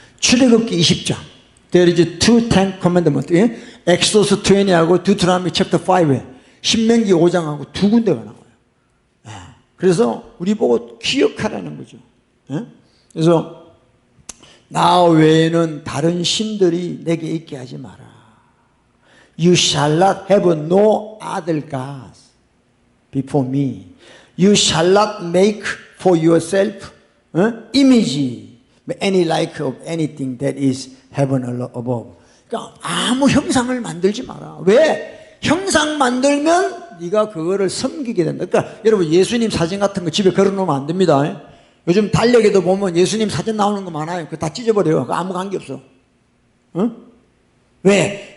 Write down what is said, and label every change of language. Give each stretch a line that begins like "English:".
Korean: 출애굽기 20장,
English: there is two Ten Commandments,
Korean: 엑소더스 20하고 Deuteronomy chapter 5에 신명기 5장하고 두 군데가 나와요. 그래서 우리 보고 기억하라는 거죠. 그래서 나 외에는 다른 신들이 내게 있게 하지 마라.
English: You shall not have no other gods before me. You shall not make for yourself image, any like of anything that is heaven above.
Korean: 그러니까 아무 형상을 만들지 마라. 왜? 형상 만들면 네가 그거를 섬기게 된다. 그러니까 여러분 예수님 사진 같은 거 집에 걸어놓으면 안 됩니다. 요즘 달력에도 보면 예수님 사진 나오는 거 많아요. 그거 다 찢어버려요. 그거 아무 관계 없어. 왜?